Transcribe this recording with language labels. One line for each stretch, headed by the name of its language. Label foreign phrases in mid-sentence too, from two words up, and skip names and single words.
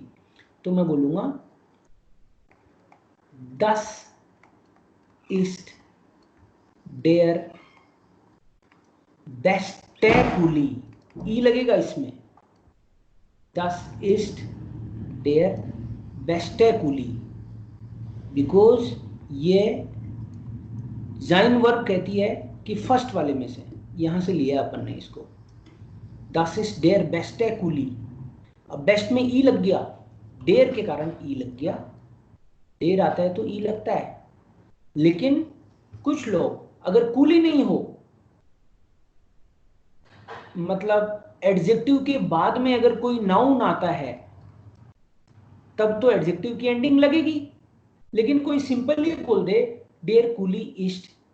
Hindi: तो मैं बोलूंगा 10
German: ist der beste Kuli,
Hindi: ई लगेगा इसमें, 10
German: ist der beste Kuli,
Hindi: बिकॉज ये जाइन वर्ब कहती है कि फर्स्ट वाले में से, यहां से लिया अपन ने इसको,
German: das ist der beste Kuli।
Hindi: अब बेस्ट में ई लग गया, डेयर के कारण ई लग गया, डेयर आता है तो ई लगता है। लेकिन कुछ लोग अगर कूली नहीं हो, मतलब एडजेक्टिव के बाद में अगर कोई नाउन आता है तब तो एडजेक्टिव की एंडिंग लगेगी, लेकिन कोई सिंपली बोल दे
German: der Kuli ist,